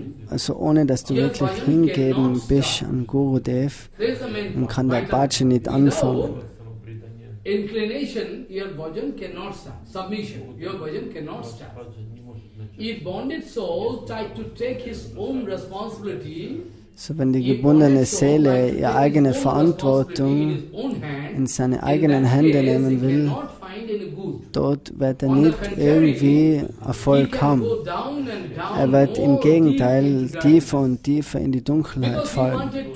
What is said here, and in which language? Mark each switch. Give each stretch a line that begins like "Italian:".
German: Also ohne dass du wirklich hingeben bist an Gurudev, dann kann der Babaji nicht anfangen.
English: Inclination, your bhajan cannot start. Submission, your bhajan cannot start. If bonded soul tried to take his own responsibility,
German: so wenn die gebundene Seele ihre eigene Verantwortung in seine eigenen Hände nehmen will, dort wird er nicht irgendwie Erfolg haben. Er wird im Gegenteil tiefer und tiefer in die Dunkelheit fallen.